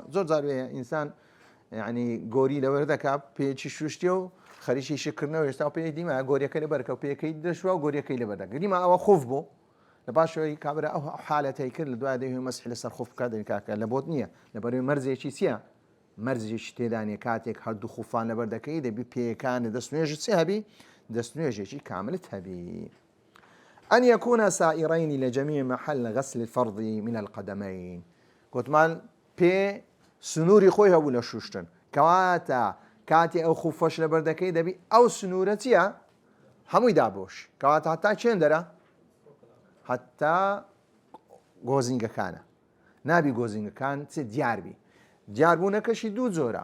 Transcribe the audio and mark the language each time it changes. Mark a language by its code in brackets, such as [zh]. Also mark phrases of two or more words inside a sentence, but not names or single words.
[ckb] زۆر جار وەیە ئینسان یعنی گۆری لەبەر دەکا پێچی شوشتێ و خەریکی شکردنەوە هێشتا پێی دیمە گۆریەکە لەبەرکە و پێیەکەی دەشوە و گۆریەکەی لەبەر دەکە. گریمە ئەوە خوف بوو، لە پاشەوەی کابرا ئەو حالەتەی کرد لە دوای دەوێ مەسح لەسەر خوف بکات، دەبی کاکە لە بۆت نییە، لەبەرەوەی مەرجێکی چییە؟ مەرجێکی تێدانێ. کاتێک هەردوو خوفان لەبەر دەکەی دەبی پێیەکانە دەستنوێژت چی هەبی؟ دەستنوێژێکی کاملت هەبی. [ar] أن يكون سائرين لجميع محل غسل الفرض من القدمين. [ckb] گوتمان پێ سنووری خۆی هەبوو لە شوشتن، کەواتە کاتی ئەو خوفەش لەبەر دەکەی دەبی ئەو سنوورە چییە؟ هەمووی دابۆش. کەواتە هەتا چێن دەرە؟ هەتا گۆزینگەکانە. نابی گۆزینگەکان چ دیاربی. دیاربوونەکەشی دوو جۆرە.